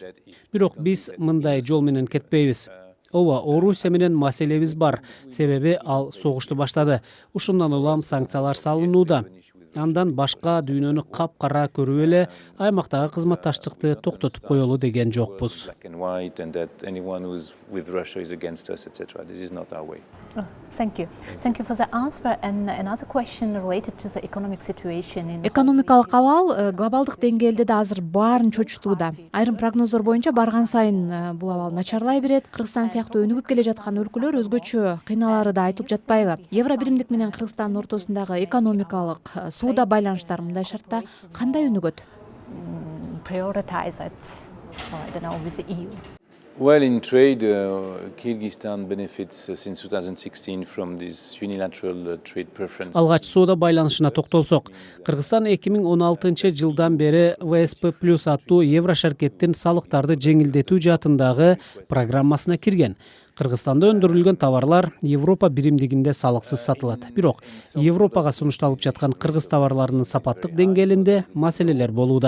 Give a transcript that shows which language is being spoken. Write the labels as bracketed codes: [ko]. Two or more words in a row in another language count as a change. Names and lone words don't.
[ky] Бирок биз мындай жол менен кетпейбиз. Ооба, Орусия менен маселебиз бар, себеби ал согушту баштады. Ушундан улам санкциялар салынууда. Андан башка дүйнөнү капкара көрүп эле аймактагы кызматташтыкты токтотуп коелу деген жокпуз. [en] Thank you. Thank you for the answer. And another question related to the economic situation in [ky] Экономикалык абал глобалдык деңгээлде да азыр баарын чочутууда. Айрым прогноздор боюнча барган сайын бул абал начарлай берет. Кыргызстан сыяктуу өнүгүп келе жаткан өлкөлөр өзгөчө кыйналары да айтылып жатпайбы? Евро биримдик менен Кыргызстандын ортосундагы экономикалык соода байланыштар мындай шартта кандай өнүгөт? [en] prioritize it, I don't know, with the EU? Well, in trade, Kyrgyzstan benefits since 2016 from this unilateral trade preference. [ky] Алгач соода байланышына токтолсок, Кыргызстан 2016 жылдан бери ВСП+ аттуу Еврошаркеттин салыктарды жеңилдетүү жаатындагы программасына кирген. Кыргызстанда өндүрүлгөн товарлар Европа биримдигинде салыксыз сатылат. Бирок Европага сунушталып жаткан кыргыз товарларынын сапаттык деңгээлинде маселелер болууда.